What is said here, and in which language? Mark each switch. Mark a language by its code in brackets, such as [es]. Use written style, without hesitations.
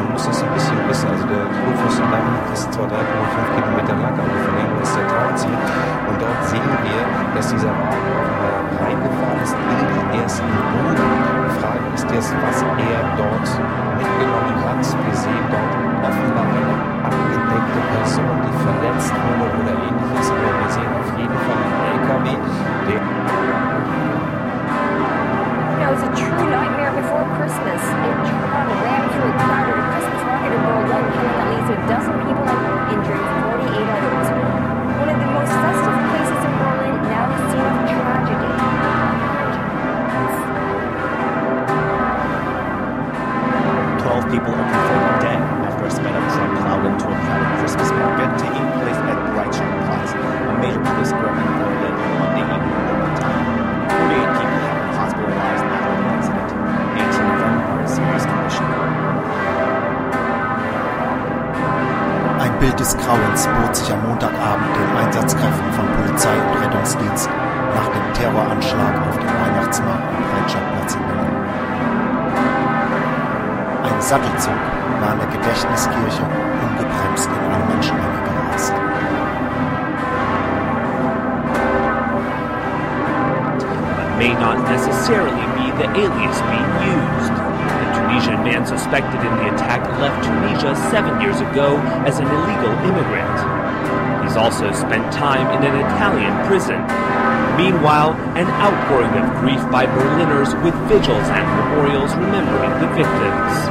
[de] Man muss das ein bisschen wissen, also der Kurfürstendamm ist zwar 3,5 Kilometer lang, aber von dem ist der Townziehen und dort sehen wir, dass dieser Wagen reingefahren ist in den ersten Boden. Die Frage ist jetzt, was er dort mitgenommen hat. Wir sehen dort offenbar eine abgedeckte Person, die verletzt wurde oder ähnliches. Aber wir sehen auf jeden Fall einen LKW, der... [en] It was a true nightmare before Christmas. A truck ran through a crowded Christmas market in Berlin, killing at least a dozen people and injuring 48 others. One of the most festive places in Berlin, now the scene of tragedy. People are confirmed dead after a sped-up truck plowed into a crowded Christmas market taking place at Breitscheidplatz, a major police square in Berlin on Monday evening local time. 48 people have been hospitalized after the incident. 18 of them are in serious condition. [de] Ein Bild des Grauens bot sich am Montagabend den Einsatzkräften von Polizei und Rettungsdienst nach dem Terroranschlag auf dem Weihnachtsmarkt am Breitscheidplatz in Berlin. Ein Sattelzug war an der Gedächtniskirche ungebremst in eine Menschenmenge gerast. [en] It may not necessarily be the alias being used. The Tunisian man suspected in the attack left Tunisia 7 years ago as an illegal immigrant. He's also spent time in an Italian prison. Meanwhile, an outpouring of grief by Berliners with vigils and memorials remembering the victims.